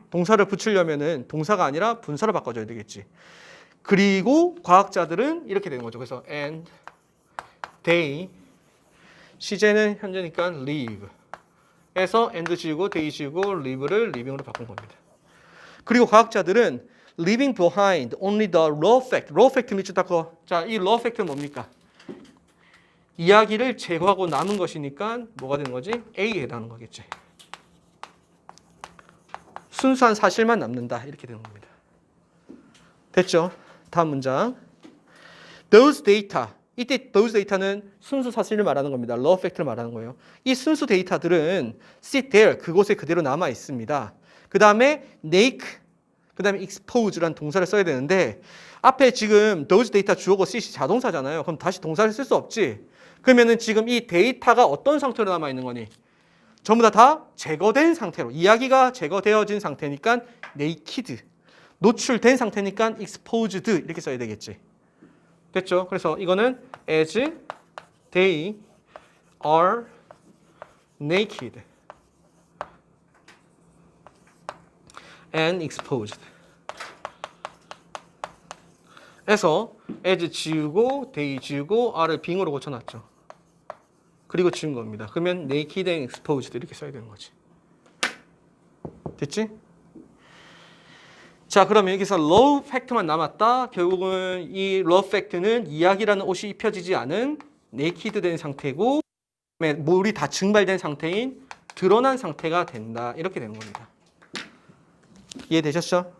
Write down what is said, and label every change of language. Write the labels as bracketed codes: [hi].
[ko] 동사를 붙이려면은 동사가 아니라 분사로 바꿔줘야 되겠지. 그리고 과학자들은 이렇게 되는 거죠. 그래서 and they 시제는 현재니까 live 에서 and 지우고 they 지우고 live를 living으로 바꾼 겁니다. 그리고 과학자들은 [en] leaving behind only the raw fact. [ko] raw fact 밑줄 닦고 자, 이 raw fact는 뭡니까? 이야기를 제거하고 남은 것이니까 뭐가 되는 거지? A에 해당하는 거겠지. 순수한 사실만 남는다. 이렇게 되는 겁니다. 됐죠? 다음 문장. [en] Those data. [ko] 이때 those data는 순수 사실을 말하는 겁니다. raw fact를 말하는 거예요. 이 순수 데이터들은 [en] sit there. [ko] 그곳에 그대로 남아 있습니다. 그 다음에 naked. 그 다음에 expose라는 동사를 써야 되는데 앞에 지금 those data 주어고 sit이 자동사잖아요. 그럼 다시 동사를 쓸 수 없지. 그러면은 지금 이 데이터가 어떤 상태로 남아 있는 거니? 전부 다 제거된 상태로 이야기가 제거되어진 상태니까 naked 노출된 상태니까 exposed 이렇게 써야 되겠지. 됐죠? 그래서 이거는 as they are naked and exposed 에서 as 지우고 they 지우고 are를 빙으로 고쳐놨죠. 그리고 지운 겁니다. 그러면 naked and exposed 이렇게 써야 되는 거지. 됐지? 자, 그러면 여기서 raw fact만 남았다. 결국은 이 raw fact는 이야기라는 옷이 입혀지지 않은 naked 된 상태고 물이 다 증발된 상태인 드러난 상태가 된다. 이렇게 되는 겁니다. 이해되셨죠?